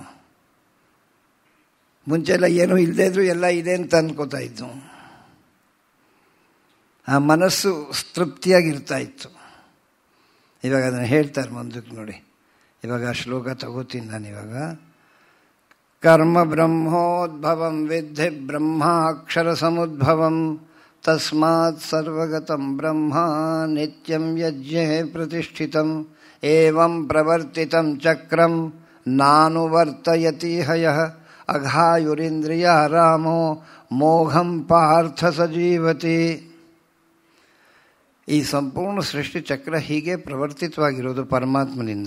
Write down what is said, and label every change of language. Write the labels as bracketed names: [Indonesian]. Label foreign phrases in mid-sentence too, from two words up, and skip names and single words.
[Kannada] ಮುಂಚೆಲ್ಲ ಏನೂ ಇಲ್ಲದೇ ಇದ್ರೂ ಎಲ್ಲ ಇದೆ ಅಂತ ಅನ್ಕೋತಾ ಇದ್ದು. ಆ ಮನಸ್ಸು ತೃಪ್ತಿಯಾಗಿರ್ತಾ ಇತ್ತು. ಇವಾಗ ಅದನ್ನು ಹೇಳ್ತಾರೆ ಮುಂದಕ್ಕೆ ನೋಡಿ. ಇವಾಗ ಆ ಶ್ಲೋಕ ತಗೋತೀನಿ ನಾನು. [Sanskrit] ಇವಾಗ ಕರ್ಮ ಬ್ರಹ್ಮೋದ್ಭವಂ ವಿದ್ಧಿ ಬ್ರಹ್ಮಾಕ್ಷರ ಸಮುದ್ಭವಂ ತಸ್ಮಾತ್ ಸರ್ವಗತಂ ಬ್ರಹ್ಮ ನಿತ್ಯಂ ಯಜ್ಞೇ ಪ್ರತಿಷ್ಠಿತಂ ಏವಂ ಪ್ರವರ್ತಿತಂ ಚಕ್ರಂ ನಾನುವರ್ತಯತಿ ಹಯಃ ಅಘಾಯುರಿಂದ್ರಿಯಾರಾಮೋ ಮೋಘಂ ಪಾರ್ಥ ಸಜೀವತಿ. [Kannada] ಈ ಸಂಪೂರ್ಣ ಸೃಷ್ಟಿ ಚಕ್ರ ಹೀಗೆ ಪ್ರವರ್ತಿತವಾಗಿರೋದು ಪರಮಾತ್ಮನಿಂದ.